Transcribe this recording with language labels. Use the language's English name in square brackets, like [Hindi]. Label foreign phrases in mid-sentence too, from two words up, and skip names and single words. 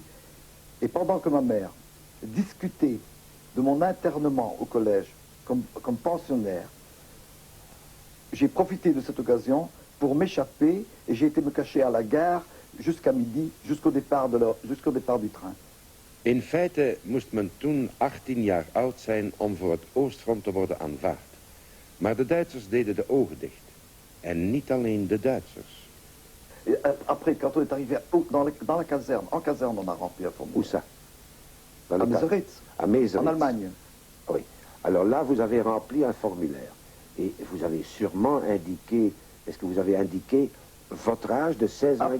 [French] Et pendant que ma mère discutait de mon internement au collège comme pensionnaire, j'ai profité de cette occasion pour m'échapper et j'ai été me cacher à la gare jusqu'à midi, jusqu'au départ du train. [Dutch] In feite moest men toen 18 jaar oud zijn om voor het Oostfront te worden aanvaard. Maar de Duitsers deden de ogen dicht. En niet alleen de Duitsers. [French] Et après, quand on est arrivé dans la caserne, en caserne, on a rempli un formulaire. Où ça? À Meseritz, à Meseritz. En Allemagne. Oui. Alors là, vous avez rempli un formulaire. Et vous avez sûrement indiqué, est-ce que vous avez indiqué votre âge de 16 ans?